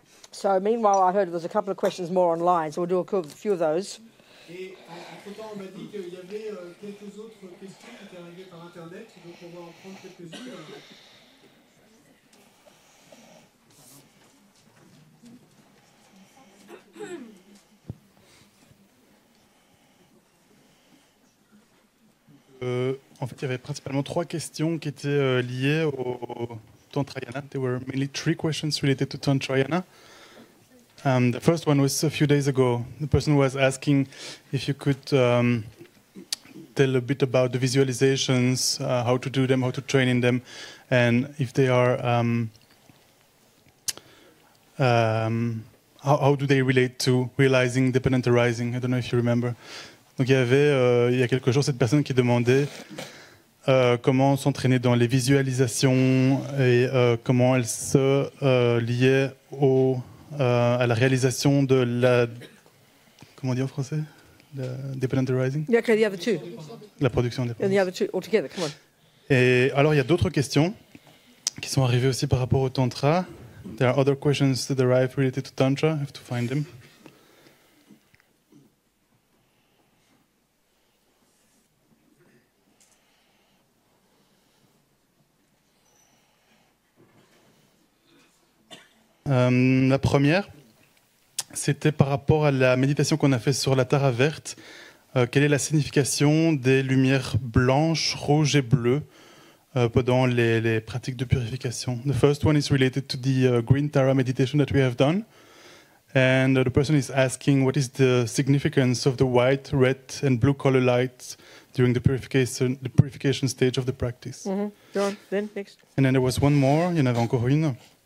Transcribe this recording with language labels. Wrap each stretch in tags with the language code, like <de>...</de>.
<en>So meanwhile, I heard there's a couple of questions more online, so we'll do a few of those.</en> <fr>Et entre-temps, on m'a dit qu'il y avait quelques autres questions qui étaient arrivées par Internet, donc on va en prendre quelques-unes. En fait, il y avait principalement 3 questions qui étaient liées au Tantrayana.</fr> <en>There were mainly 3 questions related to Tantrayana. The first one was a few days ago. The person was asking if you could tell a bit about the visualizations, how to do them, how to train in them, and if they are, how do they relate to realizing, dependent arising? I don't know if you remember.</en> <fr>Donc il y a quelques jours cette personne qui demandait comment s'entraîner dans les visualisations et comment elle se liait à la réalisation de la... Comment on dit en français?</fr> <en>Dependent arising? Yeah, okay, the other two.</en> <fr>La production indépendante.</fr> <en>And the other two altogether, come on.</en> <fr>Et alors il y a d'autres questions qui sont arrivées aussi par rapport au Tantra.</fr> <en>There are other questions that arrive related to Tantra. I have to find them.</en> <fr>La première, c'était par rapport à la méditation qu'on a fait sur la Tara verte. Quelle est la signification des lumières blanches, rouges et bleues pendant les pratiques de purification?</fr> <en>The first one is related to the green Tara meditation that we have done. And the person is asking what is the significance of the white, red and blue color lights during the purification stage of the practice. Mm-hmm. Go on, then, next. And then there was one more,</en> <fr>il y en avait encore une.</fr>